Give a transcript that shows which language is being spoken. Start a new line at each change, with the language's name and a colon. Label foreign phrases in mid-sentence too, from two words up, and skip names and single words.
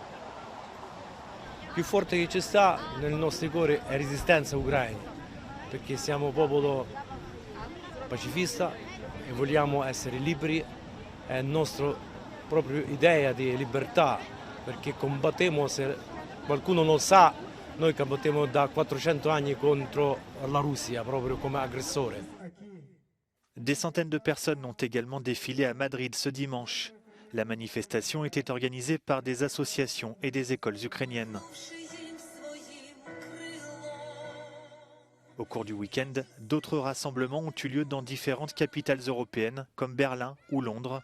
Italian: Più forte che ci sta nel nostro cuore è resistenza ucraina, perché siamo un popolo pacifista e vogliamo essere liberi, è la nostra propria idea di libertà perché combattemmo, se qualcuno non sa, noi combattemmo da 400 anni contro la Russia, proprio come aggressore.
French: Des centaines de personnes ont également défilé à Madrid ce dimanche. La manifestation était organisée par des associations et des écoles ukrainiennes. Au cours du week-end, d'autres rassemblements ont eu lieu dans différentes capitales européennes comme Berlin ou Londres.